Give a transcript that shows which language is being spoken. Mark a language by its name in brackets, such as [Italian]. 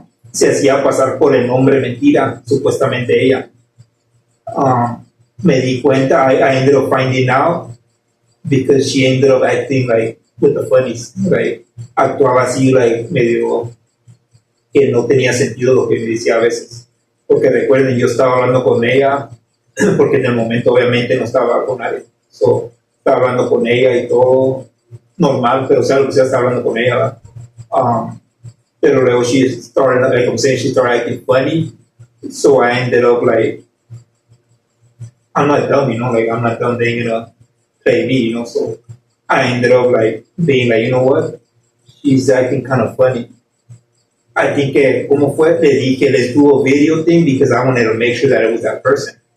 [Spanish] Se hacía pasar por el nombre mentira, supuestamente ella. [English] Me di cuenta, I ended up finding out, because she ended up acting like with the funnies, right? [Spanish] Actuaba así, like, medio que no tenía sentido lo que me decía a veces. Porque recuerden, yo estaba hablando con ella, porque en el momento obviamente no estaba con nadie. So, estaba hablando con ella y todo normal, pero sea lo que sea, estaba hablando con ella, ¿verdad? Pero luego [English] she started, like I'm saying, she started acting funny. So I ended up like, I'm not dumb, like I'm not dumb. They're gonna play me, So I ended up like being like, you know what? She's acting kind of funny. I think [Spanish] como fue, le dije, [English] let's do a video thing because I wanted to make sure that it was that person.